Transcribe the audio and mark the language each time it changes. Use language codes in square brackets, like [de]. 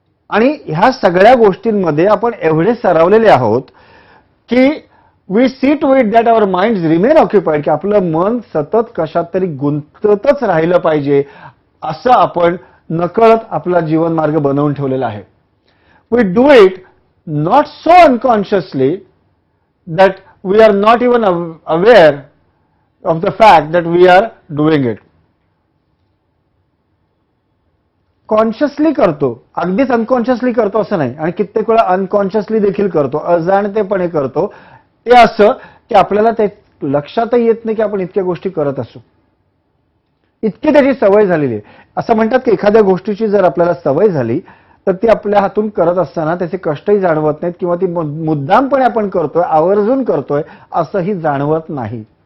[mr] आणि ह्या सगळ्या गोष्टींमध्ये आपण एवढे सरावलेले आहोत की [en] we see to it that our minds remain occupied, [mr] की आपलं मन सतत कशात तरी गुंततच राहिलं पाहिजे असं आपण नकळत आपला जीवनमार्ग बनवून ठेवलेला आहे. [en] We do it not so unconsciously that we are not even aware of the fact that we are doing it. [mr] Consciously करतो, अगदीच अनकॉन्शियसली करतो असं नाही, आणि कित्येक वेळा अनकॉन्शियसली देखील करतो, अजाणतेपणे करतो. ते असं की आपल्याला ते लक्षातही येत नाही की आपण इतक्या गोष्टी करत असू. इतकी त्याची सवय झालेली आहे. असं म्हणतात की एखाद्या गोष्टीची जर आपल्याला सवय झाली तर ती आपल्या हातून करत असताना त्याचे कष्टही जाणवत नाहीत किंवा ती मुद्दामपणे आपण करतोय, आवर्जून करतोय असंही जाणवत नाही.